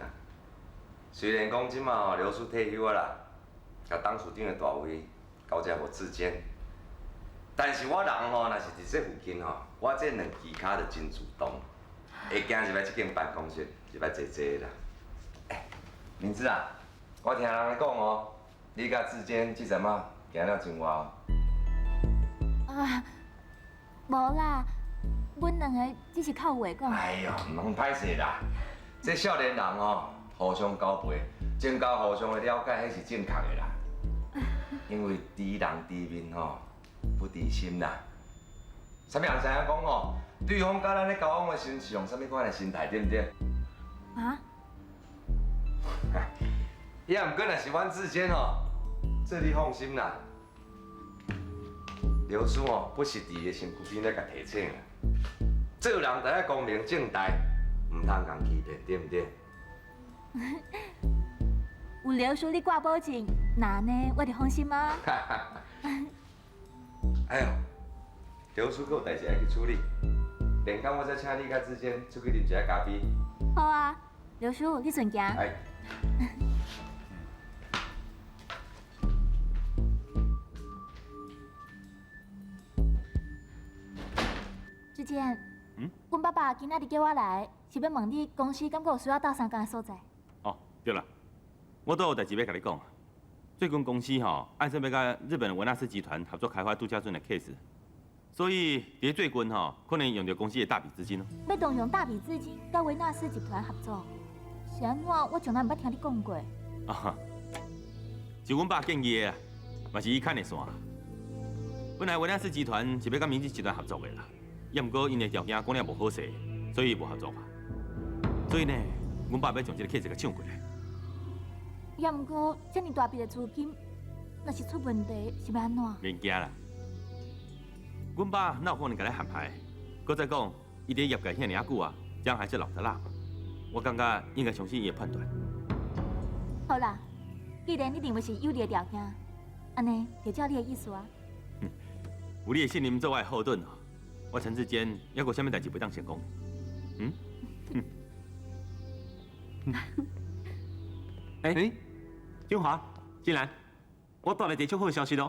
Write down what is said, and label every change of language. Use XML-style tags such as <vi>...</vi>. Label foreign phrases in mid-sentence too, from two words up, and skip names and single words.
<nan>虽然讲即马刘叔退休啊啦，甲董事长的大位交接无自荐，但是我人吼，若是伫这附近吼，我这两支骹就真主动，会行入来这间办公室，入来坐坐啦。明子啊，我听人讲哦，你甲志坚这阵仔行了真晏哦。啊，无啦，阮两个只是靠话讲。哎呦，唔通歹势啦！这少年人哦，互相交陪，增加互相的了解，迄是正确的啦。因为知人知面吼，不知心啦。啥物人知影讲哦？对方甲咱咧交往的时是用啥物款的心态，对不对？啊？也毋过若是阮之间哦，这你放心啦。刘叔哦，不是伫个身躯边咧甲提醒啦。做人就要光明正大，唔通共欺骗，对不对？有刘叔你挂保证，那呢我就放心啊。哎呦，刘叔还有代志要去处理，连间我再请你甲之间出去啉一下咖啡。好啊，刘叔你顺行。哎。志坚，阮爸爸今仔日叫我来，是要问你公司敢有需要斗相共的所在？哦，对了，我都有代志要甲你讲。最近公司吼，按说要甲日本维纳斯集团合作开发度假村的 case，所以伫最近吼，可能用到公司的大笔资金哦。要动用大笔资金甲维纳斯集团合作，是安怎？我从来毋捌听你讲过。啊，是阮爸建议的，嘛是伊牵的线。本来维纳斯集团是要甲明治集团合作的啦。也毋过因的条件讲了无好势，所以无合作嘛。所以呢，阮爸要将这个 case 给抢过来。也毋过，遮尔大笔的资金，若是出问题，是要安怎？免惊啦，阮爸哪有可能甲你喊牌？搁再讲，伊伫业界遐尔久啊，这样还是老的辣嘛。我感觉应该相信伊的判断。好啦，既然你认为是有利的条件，安尼就照你的意思啊。有你的信任做我的后盾哦。我陈志坚还有啥物代志袂当成功？哎，金华，进来，我带来一个足好的消息咯。</nan>